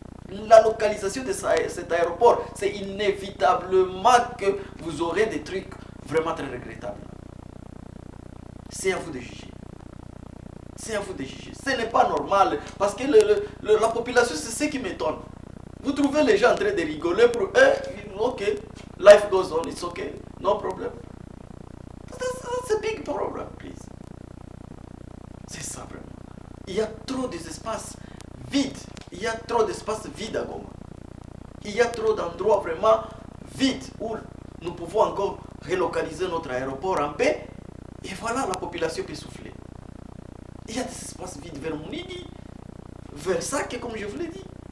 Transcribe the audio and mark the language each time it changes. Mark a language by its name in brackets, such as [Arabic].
[French] La localisation de cet aéroport, c'est inévitablement que vous aurez des trucs vraiment très regrettables. C'est à vous de juger. C'est à vous de juger. Ce n'est pas normal. Parce que la population, c'est ce qui m'étonne. Vous trouvez les gens en train de rigoler pour eux. [English] Ok, life goes on, it's ok, no problem. That's a big problem, please. [French] C'est ça vraiment. Il y a trop d'espaces vides. Il y a trop d'espaces vides à Goma. Il y a trop d'endroits vraiment vides où nous pouvons encore relocaliser notre aéroport en paix. Et voilà, la population peut souffler. Il y a des espaces vides vers Mounidi, vers Sake, comme je vous l'ai dit.